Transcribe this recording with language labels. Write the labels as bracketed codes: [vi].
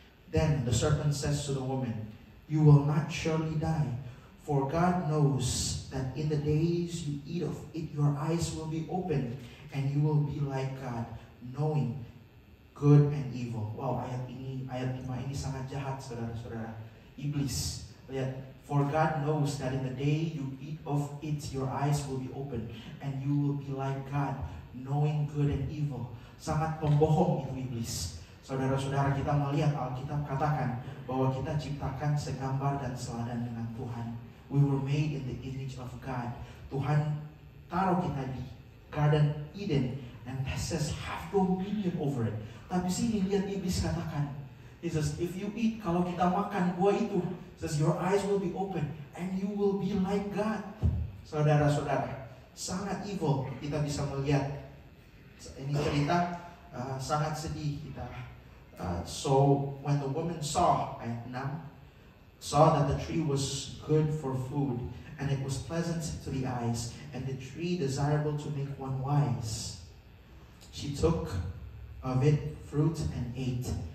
[en] Then the serpent says to the woman, You will not surely die, for God knows that in the days you eat of it, your eyes will be opened, and you will be like God, knowing good and evil. [id] Wow, ayat 5 ini sangat jahat, saudara-saudara. Iblis, lihat. [en] For God knows that in the day you eat of it, your eyes will be open, and you will be like God, knowing good and evil. [id] Sangat pembohong itu iblis. Saudara-saudara, kita melihat Alkitab katakan bahwa kita ciptakan segambar dan seladan dengan Tuhan. [en] We were made in the image of God. [id] Tuhan taruh kita di Garden Eden, [en] and that says have dominion over it. [id] Tapi sini lihat iblis katakan, he says, if you eat, kalau kita makan buah itu, [en] says your eyes will be open and you will be like God. [id] Saudara-saudara, sangat evil. Kita bisa melihat ini cerita sangat sedih kita. [en] So when the woman saw, ayat 6, saw that the tree was good for food, and it was pleasant to the eyes, and the tree desirable to make one wise, she took of it fruit and ate.